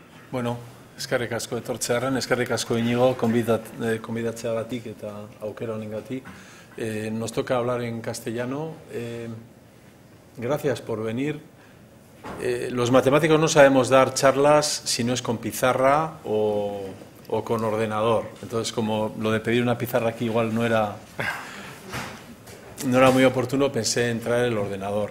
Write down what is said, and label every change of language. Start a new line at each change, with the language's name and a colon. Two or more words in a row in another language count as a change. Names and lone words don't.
Basque: Bueno, eskerrik asko etortzearren, eskerrik asko Iñigo, konbidatzeagatik eta aukera honengatik.
Spanish: Nos toca hablar en castellano. Gracias por venir. Los matemáticos no sabemos dar charlas si no es con pizarra o con ordenador. Entonces, como lo de pedir una pizarra aquí igual no era muy oportuno, pensé en traer el ordenador.